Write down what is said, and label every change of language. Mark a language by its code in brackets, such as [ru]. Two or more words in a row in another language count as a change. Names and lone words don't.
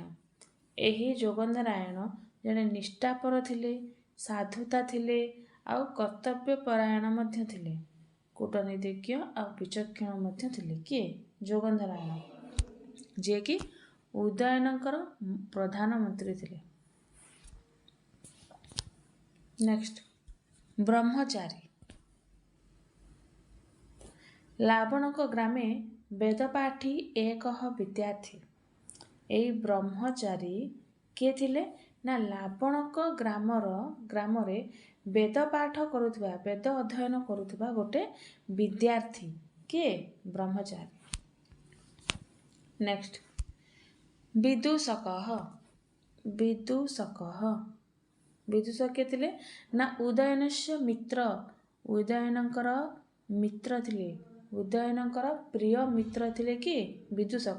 [or] ଏହି ଯୋଗନ୍ଧରାୟଣ ଜଣେ ନିଷ୍ଠାପର ଥିଲେ, ସାଧୁତା ଥିଲେ, ଆଉ କର୍ତ୍ତବ୍ୟ ପରାୟଣ ମଧ୍ୟ ଥିଲେ, କୂଟନୀତିଜ୍ଞ ଆଉ ବିଚକ୍ଷଣ ମଧ୍ୟ ଥିଲେ। କିଏ ଯୋଗନ୍ଧରାୟଣ ଯେ କି ଉଦୟନଙ୍କର ପ୍ରଧାନମନ୍ତ୍ରୀ ଥିଲେ। ନେକ୍ସଟ ବ୍ରହ୍ମଚାରୀ। [sa] लावणक ग्रामे वेदपाठी एकः विद्यार्थी। [or] ଏହି ବ୍ରହ୍ମଚାରୀ କିଏ ଥିଲେ ନା ଲାବଣକ ଗ୍ରାମରେ ବେଦ ପାଠ କରୁଥିବା, ବେଦ ଅଧ୍ୟୟନ କରୁଥିବା ଗୋଟେ ବିଦ୍ୟାର୍ଥୀ। କିଏ ବ୍ରହ୍ମଚାରୀ। ନେକ୍ସଟ ବିଦୂଷକ। ବିଦୂଷକ କିଏ ଥିଲେ ନା [sa] उदयनस्य मित्र। [or] ଉଦୟନଙ୍କର ମିତ୍ର ଥିଲେ, ଉଦୟନଙ୍କର ପ୍ରିୟ ମିତ୍ର ଥିଲେ କିଏ ବିଦୂଷକ।